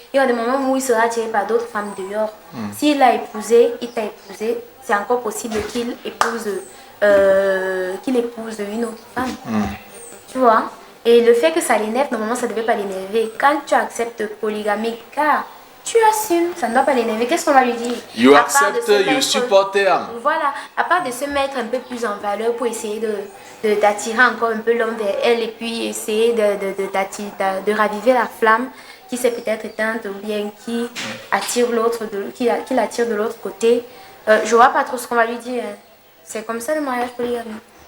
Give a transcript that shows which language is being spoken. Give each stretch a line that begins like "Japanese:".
French: Il y aura des moments où il sera attiré par d'autres femmes dehors. S'il l'a épousé, il t'a épousé, c'est encore possible qu'il épouse une autre femme. Tu vois? Et le fait que ça l'énerve, normalement, ça ne devait pas l'énerver. Quand tu acceptes polygamie, car tu assumes, ça ne doit pas l'énerver. Qu'est-ce qu'on va lui dire?
English: You accept, you support him.
French: Voilà, à part de se mettre un peu plus en valeur pour essayer d'attirer encore un peu l'homme vers elle et puis essayer de raviver la flamme qui s'est peut-être éteinte ou bien qui attire l'autre, qui l'attire de l'autre côté. je vois pas trop ce qu'on va lui dire. C'est comme ça le mariage polygamique.